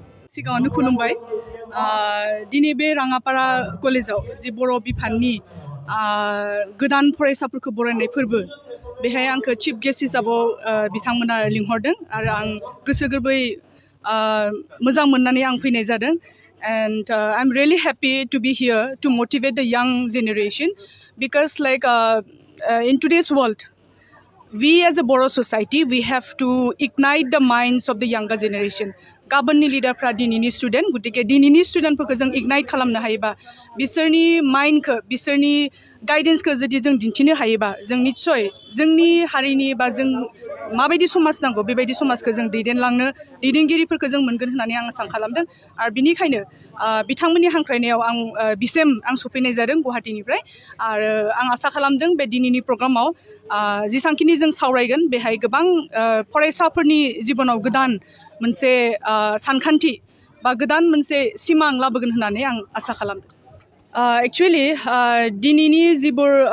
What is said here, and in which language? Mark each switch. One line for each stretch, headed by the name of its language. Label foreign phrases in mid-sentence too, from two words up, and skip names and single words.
Bodo: सिगाङावनो खुलुमबाय दिनै बे राङापारा कलेजाव जि बर' बिफाननि गोदान फरायसाफोरखौ बरायनाय फोरबो बेहाय आंखौ चिफ गेस्ट हिसाबाव बिथांमोना लिंहरदों आरो आं गोसो गोरबै मोजां मोननानै आं फैनाय जादों
English: and I'm really happy to be here to motivate the young generation because in today's world we as a Boro society we have to ignite the minds of the younger generation
Bodo: गाबोननि लिडारफ्रा दिनैनि स्टुडेन्ट गतिके दिनैनि स्टुडेन्टफोरखौ जों इगनाइट खालामनो हायोबा बिसोरनि माइन्डखौ बिसोरनि गाइडेन्सखौ जुदि जों दिन्थिनो हायोबा जों निस्सय जोंनि हारिनि बा जों माबायदि समाज नांगौ बेबायदि समाजखौ जों दैदेनगिरिफोरखौ जों मोनगोन होननानै आं आसा खालामदों आरो बिनिखायनो बिथांमोननि हांख्रायनायाव आं सफैनाय जादों गुवाहाटीनिफ्राय आरो आं आसा खालामदों बे दिनैनि प्रग्रामाव जेसांखिनि जों सावरायगोन बेहाय गोबां फरायसाफोरनि जिबनाव गोदान मोनसे सानखान्थि बा गोदान मोनसे सिमां लाबोगोन होननानै आं आसा खालामदों एक्चुवेलि दिनैनि जिबोर